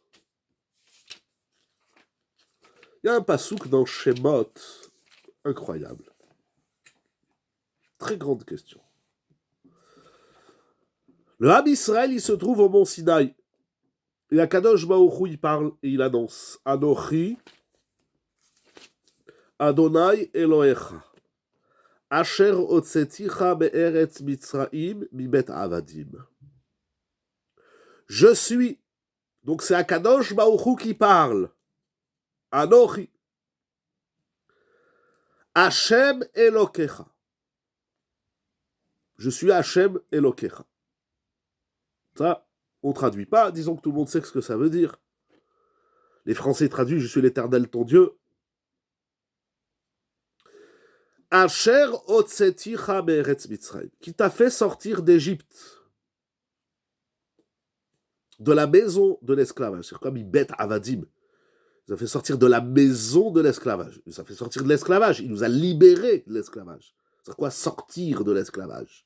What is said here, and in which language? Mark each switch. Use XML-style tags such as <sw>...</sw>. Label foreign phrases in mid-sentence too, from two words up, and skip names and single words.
<fr>Il y a un passouk dans Shemot, incroyable. Très grande question. Le</fr> <he>עם ישראל,</he> <fr>il se trouve au mont Sinaï. Et à</fr> <he>קדוש ברוך הוא,</he> <fr>il parle et il annonce</fr> <he>אנכי, ה' אלהיך, אשר הוצאתיך בארץ מצרים מבית עבדים.</he> <fr>Je suis. Donc c'est</fr> <he>הקדוש ברוך הוא</he> <fr>qui parle.</fr> <he>אנכי. השם אלוקיך.</he> <fr>Je suis</fr> <he>השם אלוקיך.</he> <fr>Ça, on ne traduit pas. Disons que tout le monde sait ce que ça veut dire. Les Français traduisent je suis l'Éternel ton Dieu.</fr> <he>אשר הוצאתיך בארץ מצרים.</he> <fr>Qui t'a fait sortir d'Égypte. De la maison de l'esclavage. C'est comme</fr> <he>מבית עבדים.</he> <fr>Il nous a fait sortir de la maison de l'esclavage. Il nous a fait sortir de l'esclavage. Il nous a libérés de l'esclavage. C'est quoi sortir de l'esclavage?</fr>